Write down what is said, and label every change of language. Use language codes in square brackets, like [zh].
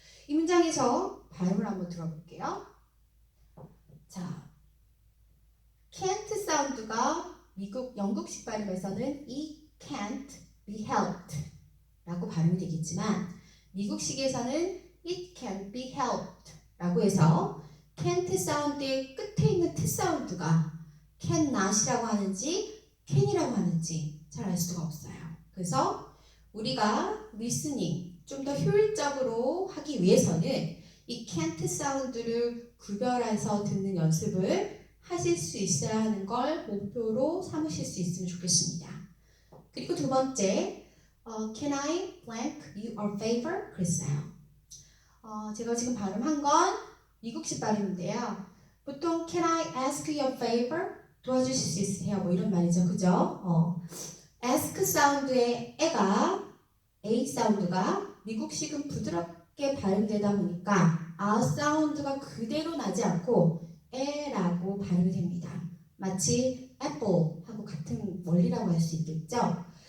[ko] 이 문장에서 발음을 한번 들어볼게요. 자, can't 사운드가 영국식 발음에서는 [en] It can't be helped [ko] 라고 발음이 되겠지만 미국식에서는 It can't be helped 라고 해서 can't 사운드의 끝에 있는 t 사운드가 cannot이라고 하는지 can이라고 하는지 잘 알 수가 없어요. 그래서 우리가 리스닝 좀 더 효율적으로 하기 위해서는 이 can't 사운드를 구별해서 듣는 연습을 하실 수 있어야 하는 걸 목표로 삼으실 수 있으면 좋겠습니다. [en] 그리고 두 번째, can I blank you a favor? [ko] 그랬어요. 제가 지금 발음한 건 미국식 발음인데요. [en] 보통 can I ask you a favor? [ko] 도와주실 수 있으세요? 뭐 이런 말이죠. 그죠? ask 사운드의 에가 A 사운드가 미국식은 부드럽게 발음되다 보니까 아 사운드가 그대로 나지 않고 에라고 발음이 됩니다. 마치 apple하고 같은 원리라고 할 수 있겠죠.